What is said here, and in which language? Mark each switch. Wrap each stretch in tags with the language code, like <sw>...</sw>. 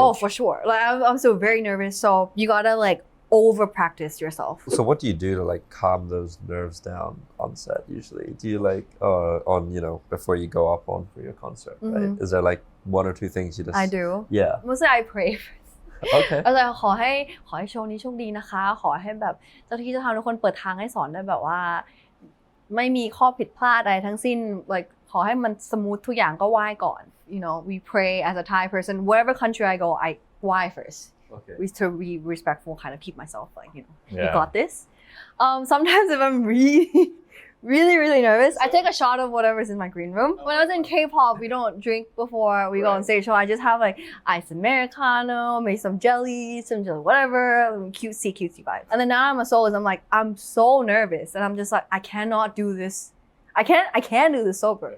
<en>Oh, for sure. Like I'm still very nervous, so you gotta like over practice yourself. So what do you do to like calm those nerves down on set usually? Do you like before you go up on for your concert, right? Mhm. Is there like 1 or 2 things you just I do. Yeah. Mostly I pray first. Okay.</en> <th>ก็เลยขอให้โชว์นี้โชคดีนะคะขอให้แบบเจ้าที่เจ้าทางทุกคนเปิดทางให้สอนได้แบบว่าไม่มีข้อผิดพลาดอะไรทั้งสิ้น</th> <en>like</en> <th>ขอให้มันสมูททุกอย่างก็ไหว้ก่อน</th> <en>you know we pray as a Thai person wherever country I go I</en> <th>ไหว้</th> <en>first Okay. to be respectful kind of keep myself like you know you Yeah. got this sometimes if I'm really nervous I take a shot of whatever's in my green room when I was in K-pop we don't drink before we go on stage so I just have like ice americano maybe some jelly whatever cutesy vibes and then now I'm a soloist I'm like I'm so nervous and I'm just like I cannot do this I can't do this sober</en>